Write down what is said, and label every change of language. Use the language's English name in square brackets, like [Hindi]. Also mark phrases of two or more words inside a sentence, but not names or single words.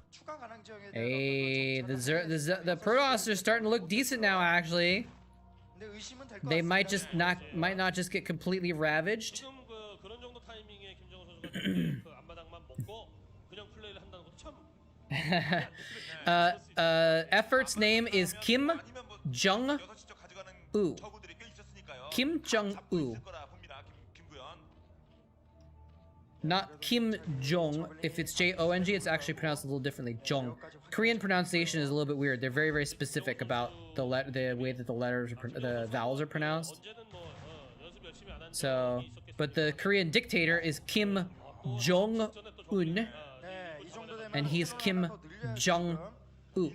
[English] Hey, the Protoss are starting to look decent now. Actually, they might not just get completely ravaged. Effort's name is Kim Jong-un. Kim Jong-un. Not Kim Jong. If it's J-O-N-G, it's actually pronounced a little differently. Jong. Korean pronunciation is a little bit weird. They're very, very specific about the way that the vowels are pronounced. So, but the Korean dictator is Kim Jong-un, and he's Kim Jong-un.